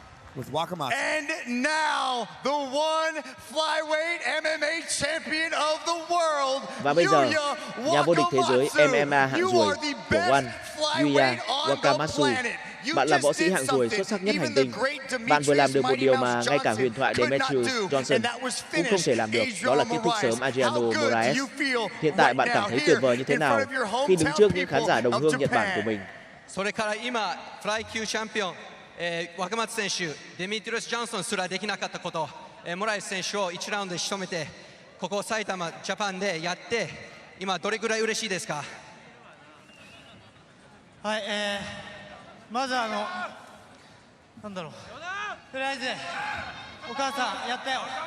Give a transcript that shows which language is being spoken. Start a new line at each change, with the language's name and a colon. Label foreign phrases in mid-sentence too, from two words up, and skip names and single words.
English: with Wakamatsu. And now the one flyweight MMA champion of the world.
Vietnamese: Và bây giờ, nhà vô địch thế giới MMA hạng ruồi của One, Yuya Wakamatsu. Bạn là võ sĩ hạng ruồi xuất sắc nhất hành tinh. Bạn vừa làm được một điều mà ngay cả huyền thoại Demetrius Johnson cũng không thể làm được, đó là kết thúc sớm Adriano Moraes. Hiện tại bạn cảm thấy tuyệt vời như thế nào khi đứng trước những khán giả đồng hương Nhật Bản của mình?
Japanese: それから今フライ級チャンピオン、若松選手、デミトリオス・ジョンソンすらできなかったこと、モラエス選手を1ラウンドで仕留めて、ここ埼玉ジャパンでやって、今どれぐらい嬉しいですか？はい、まずなんだろう、とりあえずお母さんやったよ。